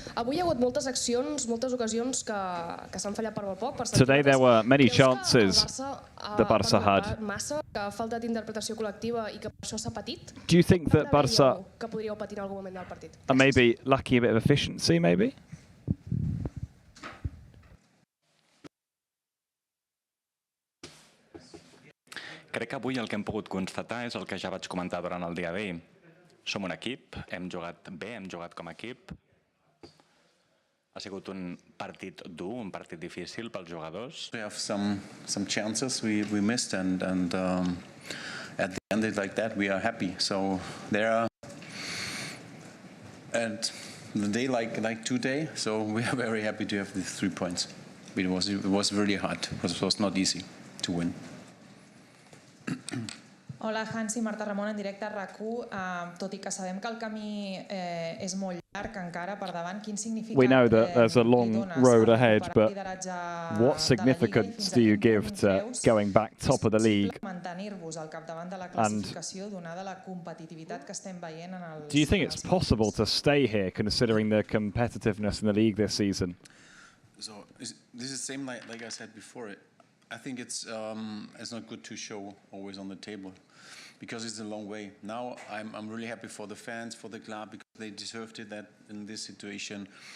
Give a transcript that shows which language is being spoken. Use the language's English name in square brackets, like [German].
[Catalan] Avui hi ha hagut moltes accions, moltes ocasions que s'han fallat per molt poc. [English] Today there were many chances the Barça had. [Catalan] Massa, que ha faltat interpretació col·lectiva i que per això s'ha patit. [English] Do you think that Barça [Catalan] que podríeu patir en algun moment del partit? [English] are maybe lacking a bit of efficiency, maybe? [Catalan] Crec que avui el que hem pogut constatar és el que ja vaig comentar durant el dia d'ahir. Som un equip, hem jugat bé, hem jugat com a equip. Ha sigut un partit dur, un partit difícil pels jugadors. [English] We have some chances we missed and at the end it's like that we are happy. So there are and the day like today, so we are very happy to have these 3 points. It was really hard. It was not easy to win. [Catalan] Hola, Hansi, Marta Ramon en directe a RAC1. Tot i que sabem que el camí és molt llarg encara per davant, quin significat [English] We know that there's a long road ahead, but what significance do you give to going back top of the league? [Catalan] Mantenir-vos al capdavant de la classificació donada la competitivitat que estem veient en el... [English] Do you think it's possible to stay here considering the competitiveness in the league this season? So this is the same like I said before. I think it's not good to show always on the table because it's a long way. Now I'm really happy for the fans, for the club, because they deserved it that in this situation.